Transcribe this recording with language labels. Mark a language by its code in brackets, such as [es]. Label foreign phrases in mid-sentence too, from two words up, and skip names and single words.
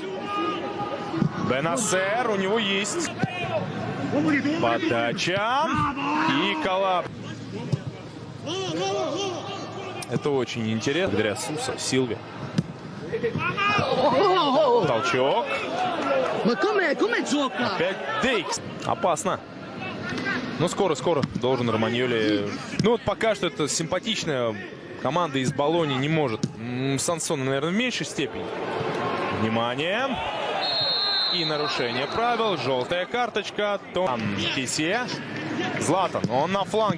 [ru] Бенасер, у него есть подача и Калаб. Это очень интересно. Благодаря Силве. Толчок. [it] Ma come gioca? [ru] Опять DX. Опасно. Ну, скоро должен Романьоли. Ну, вот пока что это симпатичная команда из Болоньи не может. Сансон, наверное, в меньшей степени. Внимание. И нарушение правил. Желтая карточка. Кисе. Златан. Он на фланге.